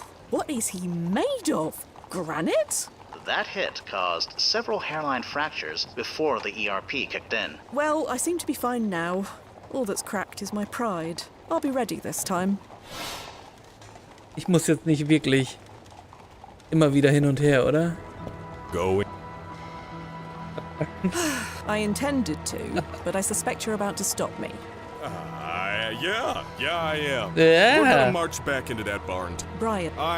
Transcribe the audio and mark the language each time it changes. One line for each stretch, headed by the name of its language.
English: What is he made of? Granite? That hit caused several hairline fractures before the ERP kicked in. Well, I seem to be fine now. All that's cracked is my pride. I'll be ready this time.
German: Ich muss jetzt nicht wirklich immer wieder hin und her, oder?
English: Go. I intended to, but I suspect you're about to stop me. Yeah, I am. Yeah. We're gonna march back into that bar and... Brian.